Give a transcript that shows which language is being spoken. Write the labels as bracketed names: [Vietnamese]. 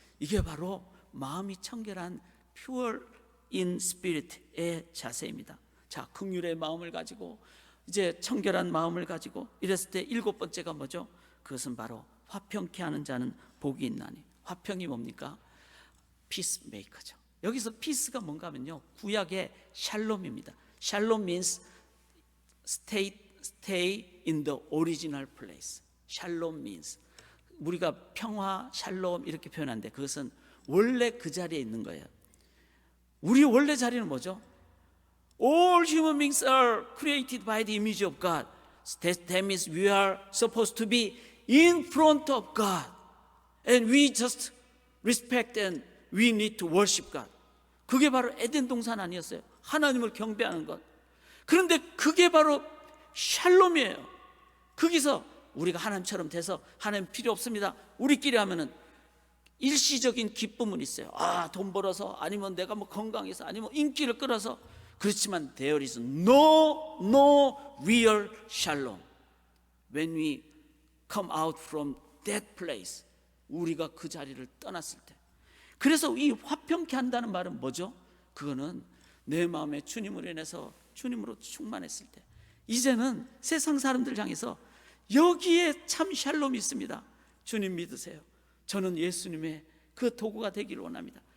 [Korean] 이게 바로 마음이 청결한 [English] pure in spirit [Korean] 의 자세입니다. 자, 긍휼의 마음을 가지고 이제 청결한 마음을 가지고 이랬을 때 일곱 번째가 뭐죠? 그것은 바로 화평케 하는 자는 복이 있나니. 화평이 뭡니까? 피스메이커죠. 여기서 피스가 뭔가 하면요, 구약의 샬롬입니다. [English] 샬롬 means stay in the original place. [Korean] 샬롬 means, 우리가 평화, 샬롬 이렇게 표현하는데 그것은 원래 그 자리에 있는 거예요. 우리 원래 자리는 뭐죠? [English] All human beings are created by the image of God. That means we are supposed to be in front of God. And we just respect and we need to worship God. [Korean] 그게 바로 에덴 동산 아니었어요? 하나님을 경배하는 것. 그런데 그게 바로 샬롬이에요. 거기서 우리가 하나님처럼 돼서 하나님 필요 없습니다, 우리끼리 하면은 일시적인 기쁨은 있어요. 돈 벌어서, 아니면 내가 건강해서, 아니면 인기를 끌어서. 그렇지만 [English] there is no real shalom when we come out from that place. [Korean] 우리가 그 자리를 떠났을 때. 그래서 이 화평케 한다는 말은 뭐죠? 그거는 내 마음에 주님으로 인해서 주님으로 충만했을 때, 이제는 세상 사람들 향해서 여기에 참 샬롬이 있습니다, 주님 믿으세요, 저는 예수님의 그 도구가 되기를 원합니다.